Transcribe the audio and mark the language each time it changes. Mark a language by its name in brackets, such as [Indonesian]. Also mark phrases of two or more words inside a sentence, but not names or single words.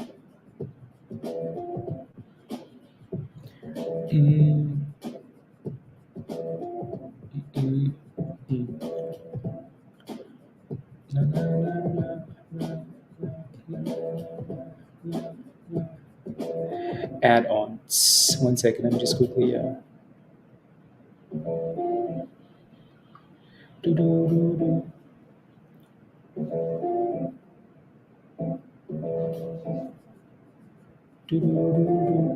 [English] Mm, mm, mm. Na, na, na, na, na, na, na. Add-ons. 1 second. Let me just quickly. Doo-doo-doo-doo. Doo-doo-doo-doo.